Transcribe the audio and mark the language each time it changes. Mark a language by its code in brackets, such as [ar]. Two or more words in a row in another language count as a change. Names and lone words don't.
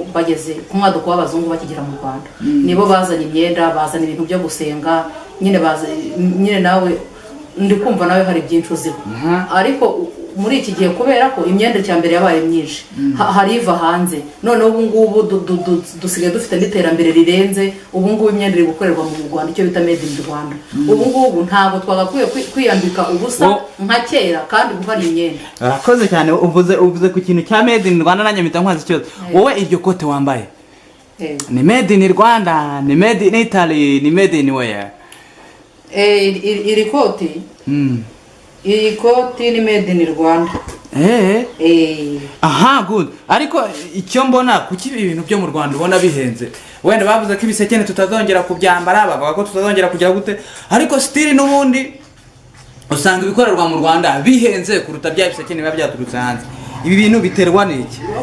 [rw] bageze ku mwaduko w'abazungu bakigera mu Rwanda nibo bazana imyenda bazana ibintu byo gusenga nyine nawe ndi kumva nawe hari byinshi uziho ariko muri iki gihe kubera ko imyenda cyambere yabaye myinshi hari iva hanze none ubu ngubu dusigaye dufite n'iterambere rirenze ubu ngubu imyenda iri gukorerwa mu Rwanda icyo bita [en] made in Rwanda [rw] ubu ngubu ntabwo twagakwiye kwiyambika ubusa nka kera kandi ubu hari imyenda arakoze cyane uvuze ku kintu cya [en] made in Rwanda [rw] nanjye mpita nkwaza ikibazo wowe iryo kote wambaye ni made in Rwanda ni [en] made in Italy [rw] ni [en] made in where [rw] iri koti iyi koti ni [en] made in Rwanda [rw] aha good ariko icyo mbona kuki ibintu byo mu Rwanda ubona bihenze wenda bavuze ko ibisekene tutazongera kubyambara bavuga ko tutazongera kugira gute ariko still n'ubundi usanga ibikorerwa mu Rwanda bihenze kuruta bya bisekene biba byaturutse hanze ibi bintu biterwa n'iki